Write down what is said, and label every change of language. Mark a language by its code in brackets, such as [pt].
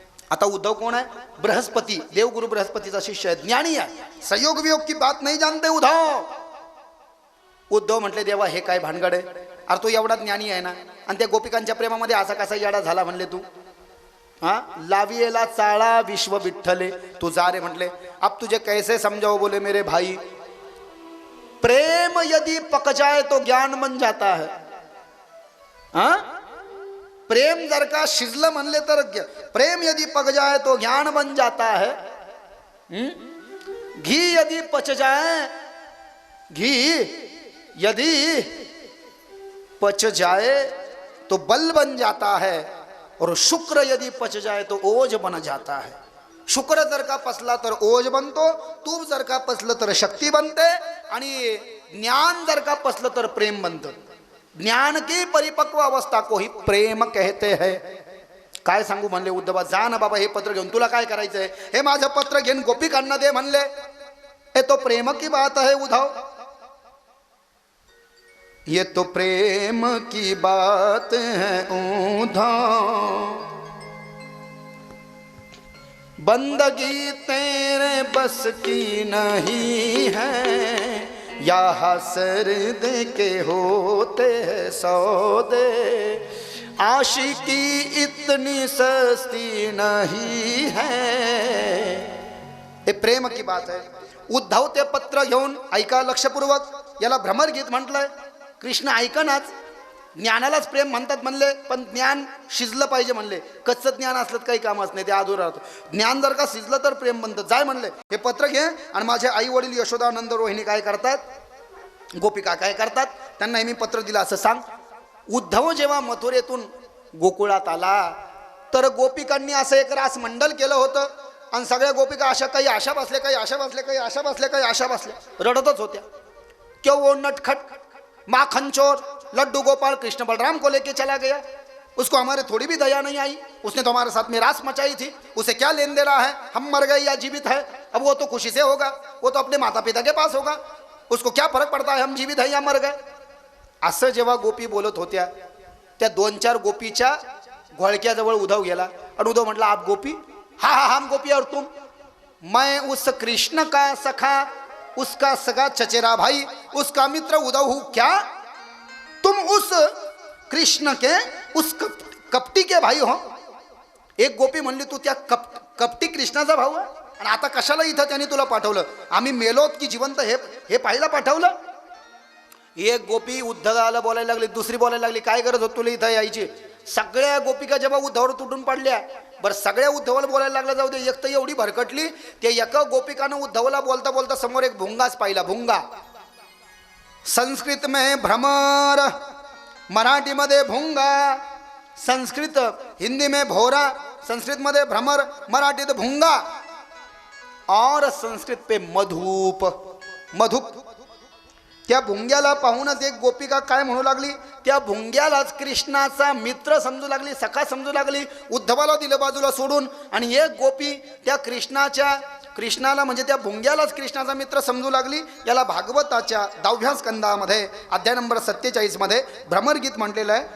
[mr] आता उद्धव कोण आहे, बृहस्पती, देवगुरु बृहस्पतीचा शिष्य आहे, ज्ञानी आहे, [hi] संयोग वियोग की बात नहीं जानते उद्धव। [mr] उद्धव म्हटले, देवा हे काय भानगड आहे, अरे तू एवढा ज्ञानी आहे ना, आणि त्या गोपिकांच्या प्रेमामध्ये असा कसा येडा झाला म्हणले तू, हा लावियेला चाळा विश्व विठ्ठले, तू जा रे म्हटले। [hi] अब तुझे कैसे समझाओ, बोले मेरे भाई, प्रेम यदि पक जाए तो ज्ञान बन जाता है। हाँ, [mr] प्रेम जर का शिजलं म्हणले तर, [hi] प्रेम यदि पक जाए तो ज्ञान बन जाता है। घी यदि पच जाए, घी यदि पच जाए तो बल बन जाता है, और शुक्र यदि पच जाए तो ओज बन जाता है। [mr] शुक्र जर का पचला तर ओज बनतो, तूप जर का पचलं तर शक्ती बनते, आणि ज्ञान जर का पचलं तर प्रेम बनतं। [hi] ज्ञान की परिपक्व अवस्था को ही प्रेम कहते हैं। [mr] काय सांगू म्हणले उद्धवा, जा ना बाबा हे पत्र घेऊन, तुला काय करायचंय, हे माझं पत्र घेऊन गोपिकांना दे म्हणले। [hi] हे तो प्रेम की बात है उद्धव, ये तो प्रेम की बात है उद्धव, बंदगी तेरे बस की नहीं है, यहाँ सरद के होते हैं सौदे, आशिकी इतनी सस्ती नहीं है। हे प्रेम की बात है। [mr] उद्धव ते पत्र घेऊन, ऐका लक्षपूर्वक, याला भ्रमरगीत म्हटलंय। कृष्ण ऐकनाच, ज्ञानालाच प्रेम म्हणतात म्हणले, पण ज्ञान शिजलं पाहिजे म्हणले, कच्चं ज्ञान असलं काही कामच नाही, ते अधुरं राहतं। ज्ञान जर का शिजलं तर प्रेम बनतं। जाय म्हणले, हे पत्र घे, आणि माझे आई वडील यशोदा नंद रोहिणी काय करतात, गोपिका काय करतात, त्यांना मी पत्र दिलं असं सांग। उद्धव जेव्हा मथुरेतून गोकुळात आला तर गोपिकांनी असं एक रास मंडल केलं होतं आणि सगळ्या गोपिका अशा काही आशा बसल्या, काही आशा बसल्या, काही आशा बसल्या, काही आशा बसल्या, रडतच होत्या. [hi] क्यों वो नटखट माखन चोर लड्डू गोपाल कृष्ण बलराम को लेके चला गया, उसको हमारे थोड़ी भी दया नहीं आई, उसने तो हमारे साथ में रास मचाई थी, उसे क्या लेन दे रहा है, हम मर गए या जीवित है, अब वो तो खुशी से होगा, वो तो अपने माता पिता के पास होगा, उसको क्या फरक पड़ता है हम जीवित है या मर गए. [mr] असं जेव्हा गोपी बोलत होत्या त्या 2-4 गोपीच्या घोळक्याजवळ उद्धव गेला आणि उद्धव म्हटला, [hi] आप गोपी, हा हा हम गोपी और तुम, मैं उस कृष्ण का सखा, उसका सगा चचेरा भाई, उसका मित्र उद्धव हूँ क्या, तुम उस कृष्ण के उस कपटी के भाई हो. [mr] एक गोपी म्हणली, तू त्या कपटी कृष्णाचा भाऊ आहे आणि आता कशाला इथं त्यांनी तुला पाठवलं, आम्ही मेलोत की जिवंत हे पाहायला पाठवलं. एक गोपी उद्धवाला बोलायला लागली, दुसरी बोलायला लागली, काय गरज होत तुला इथं यायची. सगळ्या गोपिका जेव्हा उद्धवावर तुटून पडल्या, बरं सगळ्या उद्धवाला बोलायला लागला, जाऊ दे एक तर एवढी भरकटली, ते एका गोपिकानं उद्धवाला बोलता बोलता समोर एक भुंगाच पाहिला. भुंगा संस्कृत में भ्रमर, मराठी मध्ये भुंगा, संस्कृत हिंदी में भोरा, संस्कृत मध्ये भ्रमर, मराठीत भुंगा, और संस्कृत पे मधुप, मधुप. त्या भुंग्याला पाहूनच एक गोपिका काय म्हणू लागली, त्या भुंग्यालाच कृष्णाचा मित्र समजू लागली, सखा समजू लागली. उद्धवाला दिलं बाजूला सोडून आणि एक गोपी त्या कृष्णाला म्हणजे त्या भुंग्यालाच कृष्णाचा मित्र समजू लागली. याला भागवताच्या 10व्या स्कंदामध्ये अध्याय नंबर 47 मध्ये भ्रमरगीत म्हटलेलं आहे.